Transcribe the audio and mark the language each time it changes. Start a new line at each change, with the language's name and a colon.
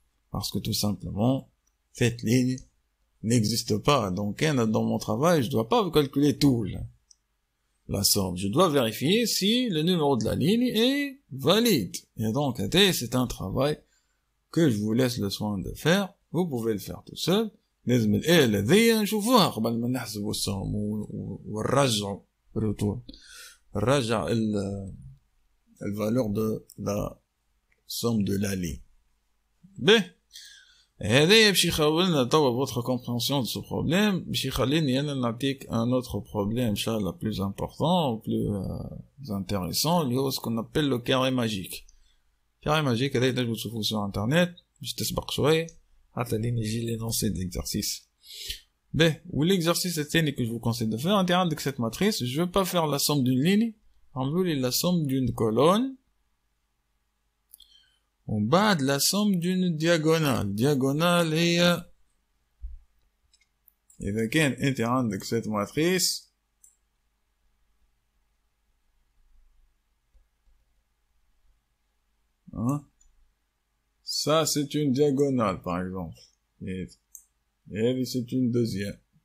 French: Parce que tout simplement, cette ligne n'existe pas. Donc, dans mon travail, je dois pas calculer tout, là. La somme. Je dois vérifier si le numéro de la ligne est valide. Et donc, c'est un travail que je vous laisse le soin de faire. Vous pouvez le faire tout seul.
Arabic: لازم الآلة ذي نشوفوها قبل ما نحسبوا السوم ونرجعوا retour.
French: نرجع valeur de la somme de la ligne. B.
Arabic: هذا باش يخولنا توا
French: votre compréhension de ce problème
Arabic: باش يخليني انا نعطيك
French: un autre problème
Arabic: ان شاء الله
French: plus important plus intéressant
Arabic: اللي هو
French: ce qu'on appelle le carré magique.
Arabic: carré magique هذا تنجموا تشوفوه
French: sur internet
Arabic: باش تسبق شويه حتى لين يجي
French: l'énoncé de l'exercice. Ben, ou l'exercice الثاني que je vous conseille de faire, انت عندك cette matrice, je veux pas faire la somme d'une ligne,
Arabic: عملوا لي
French: la somme d'une colonne
Arabic: ومن بعد
French: la somme d'une diagonale. diagonale
Arabic: هي إذا كان أنت عندك
French: cette matrice ça c'est une diagonale par exemple et هذه c'est une deuxième